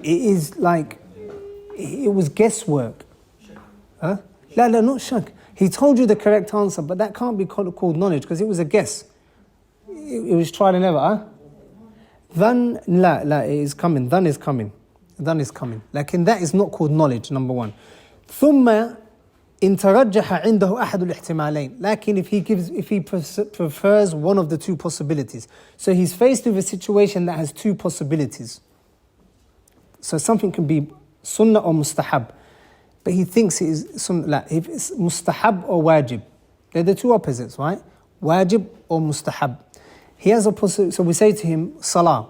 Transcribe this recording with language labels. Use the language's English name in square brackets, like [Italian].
[English] It is like, it was guesswork. Huh? No, not shak. He told you the correct answer, but that can't be called knowledge because it was a guess. It was trial and error. Huh? Dhan, it is coming. Dhan is coming. Dhan is coming. Lakin that is not called knowledge, number one. [Arabic] ثم إن ترجح عنده أحد الاحتمالين. [English] Lakin if he prefers one of the two possibilities. So he's faced with a situation that has two possibilities. So something can be sunnah or mustahab. But he thinks it is sunnah. If it's mustahab or wajib. They're the two opposites, right? Wajib or mustahab. He has a so we say to him, salah.